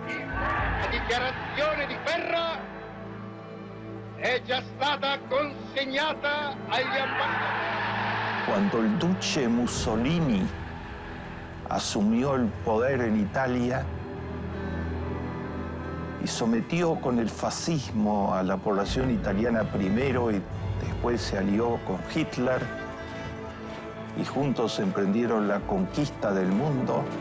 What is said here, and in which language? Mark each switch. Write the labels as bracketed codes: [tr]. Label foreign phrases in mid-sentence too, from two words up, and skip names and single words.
[it] La dichiarazione di Ferra è già stata consegnata agli ambasciatori. [es] Cuando el duce Mussolini asumió el poder en Italia y sometió con el fascismo a la población italiana primero y después se alió con Hitler y juntos emprendieron la conquista del mundo,